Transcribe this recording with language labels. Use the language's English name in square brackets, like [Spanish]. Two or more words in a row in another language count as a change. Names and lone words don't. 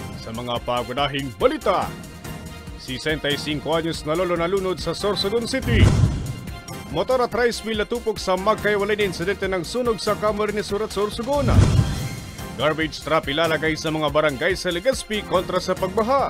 [Filipino] Sa mga pagunahing balita, 65 anyos na lolo nalunod sa Sorsogon City. Motor at rice mill natupok sa magkaiwalay na insidente ng sunog sa Camarines Sur at Sorsogon. [English] Garbage trap [Filipino] ilalagay sa mga barangay sa Legazpi kontra sa pagbaha.